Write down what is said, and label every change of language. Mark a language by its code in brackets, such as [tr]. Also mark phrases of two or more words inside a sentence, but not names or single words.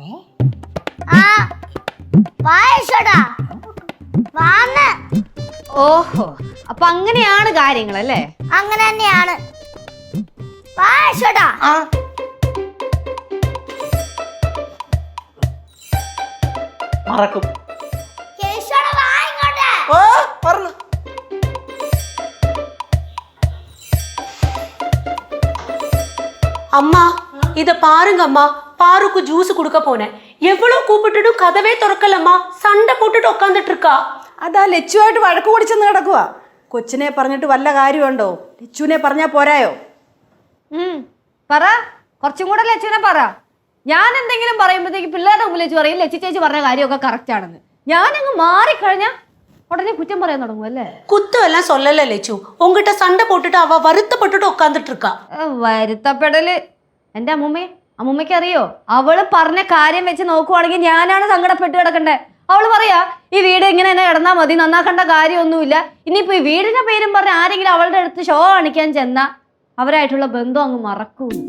[ml] ഓഹോ, അപ്പൊ അങ്ങനെയാണ് കാര്യങ്ങളല്ലേ? അങ്ങനെ തന്നെയാണ്. മറക്കും. [ta] அம்மா இத பாருங்க அம்மா, பாருக்கு ஜூஸ் கொடுக்க போனேன். எவ்வளவு கூப்பிட்டுட்டும் கதவே திறக்கலம்மா. சண்டை போட்டுட்டு உட்காந்துட்டு இருக்கா. [ml] അതാ ലച്ചുവായിട്ട് വഴക്ക് കുടിച്ചെന്ന് കിടക്കുക. കൊച്ചിനെ പറഞ്ഞിട്ട് വല്ല കാര്യമുണ്ടോ? ലച്ചുവിനെ പറഞ്ഞാ പോരായോ? പറ, കുറച്ചും കൂടെ ലച്ചുവിനെ പറ. ഞാൻ എന്തെങ്കിലും പറയുമ്പോഴത്തേക്ക് പിള്ളേരുടെ മുമ്പിൽ വെച്ച് പറയും ലച്ചു ചേച്ചി പറഞ്ഞ കാര്യമൊക്കെ കറക്റ്റ് ആണെന്ന്. ഞാനങ്ങ് മാറിക്കഴിഞ്ഞാ [ta] உடனே குற்றம் [ml] പറയാൻ തുടങ്ങും അല്ലേ? [ta] குத்தம் எல்லாம் சொல்லல லெச்சு. உங்ககிட்ட சண்டை போட்டுட்டு அவ வருத்தப்பட்டுட்டு உட்காந்துட்டு இருக்கா. [ml] വരുത്തപ്പെടല് എന്റെ അമ്മൂമ്മയ്ക്ക് അറിയോ? അവള് പറഞ്ഞ കാര്യം വെച്ച് നോക്കുവാണെങ്കിൽ ഞാനാണ് സങ്കടപ്പെട്ട് കിടക്കണ്ടേ. അവള് പറയാ ഈ വീട് ഇങ്ങനെ തന്നെ കിടന്നാ മതി, നന്നാക്കേണ്ട കാര്യമൊന്നുമില്ല. ഇനിയിപ്പോ ഈ വീടിന്റെ പേരും പറഞ്ഞ് ആരെങ്കിലും അവളുടെ അടുത്ത് ഷോ കാണിക്കാൻ ചെന്നാ അവരായിട്ടുള്ള ബന്ധം അങ്ങ് മറക്കൂ.